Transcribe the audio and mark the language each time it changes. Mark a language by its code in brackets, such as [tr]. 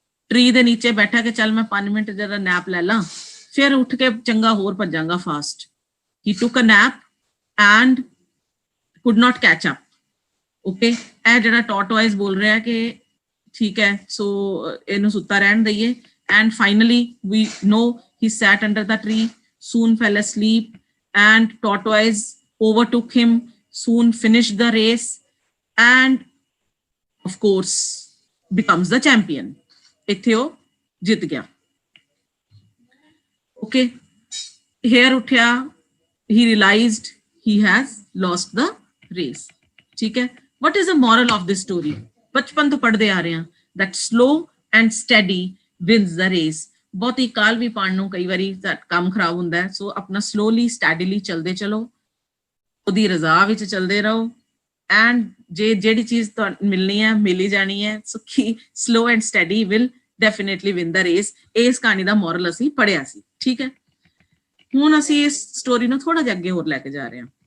[pa] Tree ਦੇ ਨੀਚੇ ਬੈਠਾ ਕਿ ਚੱਲ ਮੈਂ 5 ਮਿੰਟ ਜਰਾ ਨੈਪ ਲੈ ਲਾਂ, ਫਿਰ ਉੱਠ ਕੇ ਚੰਗਾ ਹੋਰ ਭੱਜਾਂਗਾ fast. [en] He took a nap and could not catch up. [pa] Okay, ਇਹ ਜਿਹੜਾ ਟਾਰਟੋਇਸ ਬੋਲ ਰਿਹਾ ਕਿ ਠੀਕ ਹੈ, ਸੋ ਇਹਨੂੰ ਸੁੱਤਾ ਰਹਿਣ ਦਈਏ। [en] And finally, we know he sat under the tree, soon fell asleep, and tortoise overtook him, soon finished the race, and of course, becomes the champion. [pa] ਇੱਥੇ ਉਹ ਜਿੱਤ ਗਿਆ। [en] Okay, here ਉੱਠਿਆ, he realized he has lost the race. ਠੀਕ ਹੈ। What is the moral of this story? [pa] ਬਚਪਨ ਤੋਂ ਪੜ੍ਹਦੇ ਆ ਰਹੇ ਹਾਂ [en] that slow and steady wins the race। [pa] ਬਹੁਤੀ ਕਾਲ ਵੀ ਪਾਣ ਨੂੰ ਕਈ ਵਾਰੀ ਕੰਮ ਖਰਾਬ ਹੁੰਦਾ ਹੈ। ਸੋ ਆਪਣਾ ਸਲੋਲੀ ਸਟੈਡੀਲੀ ਚਲਦੇ ਚਲੋ, ਉਹਦੀ ਰਜ਼ਾ ਵਿੱਚ ਚਲਦੇ ਰਹੋ, ਐਂਡ ਜੇ ਜਿਹੜੀ ਚੀਜ਼ ਤੁਹਾਨੂੰ ਮਿਲਣੀ ਹੈ ਮਿਲ ਹੀ ਜਾਣੀ ਹੈ। [en] So ਕੀ slow and steady will definitely win the race. [pa] ਇਸ ਕਹਾਣੀ ਦਾ ਮੋਰਲ ਅਸੀਂ ਪੜ੍ਹਿਆ ਸੀ, ਠੀਕ ਹੈ। ਹੁਣ ਅਸੀਂ ਇਸ ਸਟੋਰੀ ਨੂੰ ਥੋੜਾ ਜਿਹਾ ਅੱਗੇ ਹੋਰ ਲੈ ਕੇ ਜਾ ਰਹੇ ਹਾਂ।